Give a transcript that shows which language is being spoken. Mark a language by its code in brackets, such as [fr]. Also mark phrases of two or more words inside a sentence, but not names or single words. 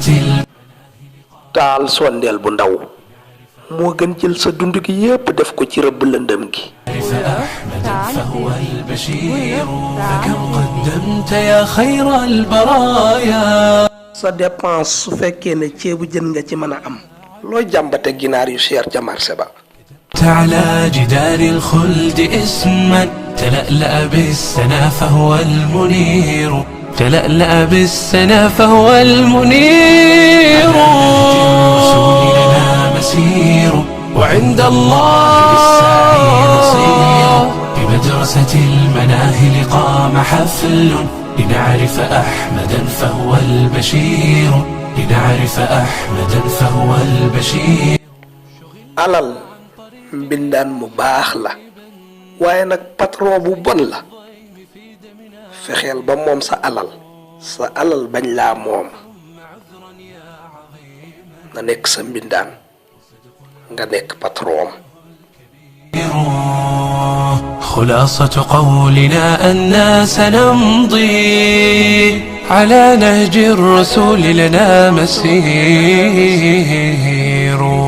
[wo] taal sondeel bu ndaw moo gën jël sa dund gi yépp def ko ci rëbb lëndëm gi. [ar] أحمدا فهو البشير فكم قدمت يا خير البرايا. [wo] sa dépense su fekkee ne ceebu jën nga ci mën a am looy jàmbate ginaar yu cher ca marché ba. [ar] على جدار الخلد اسما تلألأ بالسنا فهو المنير تلألأ بالسنا فهو المنير الرسول لنا مسير وعند الله للساعي مصير بمدرسة المناهل قام حفل لنعرف أحمدا فهو البشير لنعرف أحمدا فهو البشير. [wo] alal mbindaan mu baax la waaye nag patron bu bon la fexeel ba moom sa alal bañ laa moom nga nekk sa mbindaan nga nekk patron. [ar] خلاصة قولنا أننا سنمضي على نهج الرسول لنا مسير.